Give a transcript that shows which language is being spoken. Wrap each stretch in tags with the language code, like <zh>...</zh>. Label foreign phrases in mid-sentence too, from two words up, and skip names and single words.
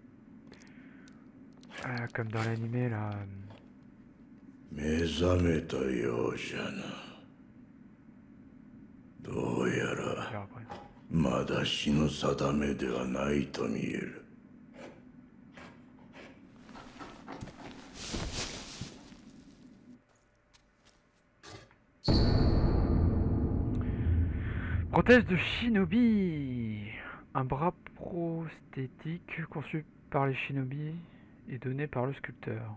<fr>Ah, comme dans l'animé là.</fr> <ja>目覚めたようじゃな。どうやら</ja> <fr>verra après.</fr> <ja>まだ死の定めではないと見える。</ja> <fr>Prothèse de shinobi. Un bras prosthétique conçu par les shinobi et donné par le sculpteur.</fr>